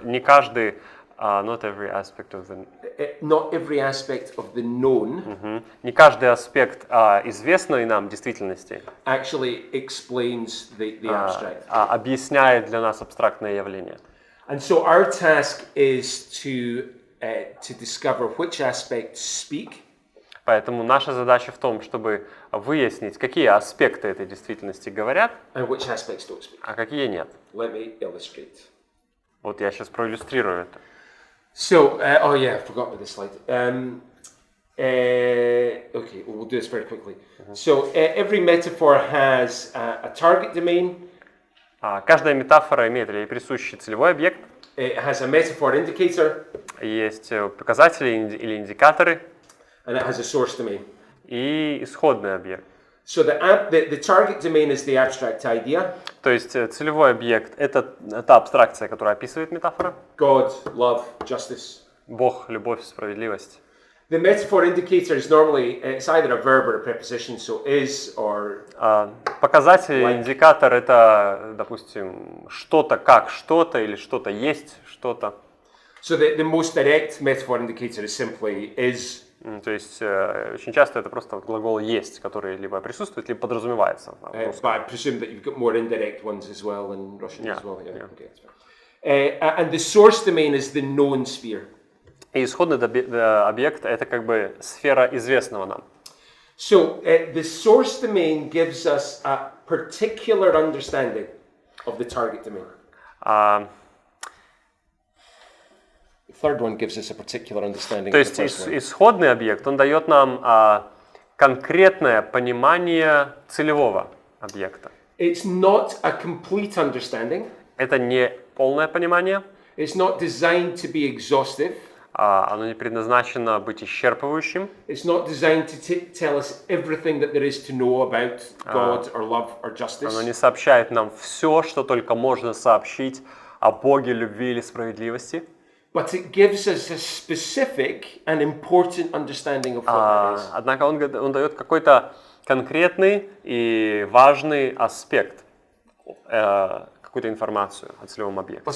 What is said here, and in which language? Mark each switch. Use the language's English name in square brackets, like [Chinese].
[Russian] Не каждый, [English] not every aspect of the... Not every aspect of the known [Russian] Не каждый аспект известной нам действительности [English] actually explains the abstract. [Russian] объясняет для нас абстрактное явление. [English] And so our task is to discover which aspects speak. [Russian] Поэтому наша задача в том, чтобы выяснить, какие аспекты этой действительности говорят, [English] And which aspects don't speak. [Russian] а какие нет. [English] Let me illustrate. [Russian] Вот я сейчас проиллюстрирую это. [English] So, I forgot about this slide. Okay, we'll do this very quickly. So, every metaphor has a target domain, [Russian] Каждая метафора имеет ей присущий целевой объект. [English] It has a metaphor indicator, [Russian] Есть показатели или индикаторы [English] and it has a source domain. [Russian] и исходный объект. [English] So the target domain is the abstract idea. [Russian] То есть целевой объект — это та абстракция, которая описывает метафора. [English] God, love, justice. [Russian] Бог, любовь, справедливость. [English] The metaphor indicator is normally, it's either a verb or a preposition, so is or... [Russian] Показатель, индикатор — это, допустим, что-то как что-то или что-то есть что-то. [English] So the most direct metaphor indicator is simply is. [Russian] То есть очень часто это просто глагол «есть», который либо присутствует, либо подразумевается. [English] But I presume that you've got more indirect ones as well in Russian as well. Yeah. Yeah. Okay, that's fine. And the source domain is the known sphere. [Russian] И исходный объект — это как бы сфера известного нам. [English] So the source domain gives us a particular understanding of the target domain. The third one gives us a particular understanding [Russian] То [English] of [Russian] есть [English] the first one. [Russian] исходный объект, он дает нам конкретное понимание целевого объекта. [English] It's not a complete understanding. [Russian] Это не полное понимание, [English] It's not designed to be exhaustive. [Russian] оно не предназначено быть исчерпывающим. [English] It's not designed to tell us everything that there is to know about God or love or justice. [Russian] Оно не сообщает нам все, что только можно сообщить о Боге, любви или справедливости. [English] But it gives us a specific and important understanding of what that is. [Russian] Однако он дает какой-то конкретный и важный аспект, какую-то информацию о целевом объекте.